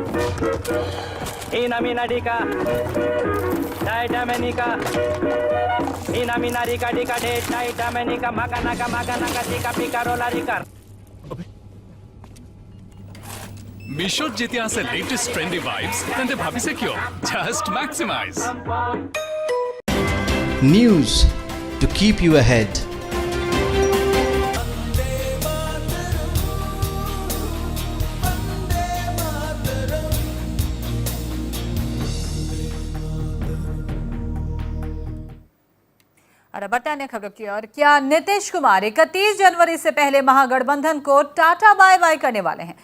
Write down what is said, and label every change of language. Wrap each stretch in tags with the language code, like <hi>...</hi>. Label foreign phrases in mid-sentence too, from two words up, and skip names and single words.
<as>Inamina dika, Daitamenika, Inamina dika dika de, Daitamenika, Maganaka, tika pika rola rikar. মিশোত যেতিয়া আছে</as> <en>latest trendy vibes</en> <as>তেন্তে ভাবিছে কিয়</as> <en>just maximize News to keep you ahead.</en> <hi>और अब अन्य खबरों की ओर, क्या नीतीश कुमार 31 जनवरी से पहले महागठबंधन को</hi> <en>tata bye bye</en> <hi>करने वाले हैं?</hi>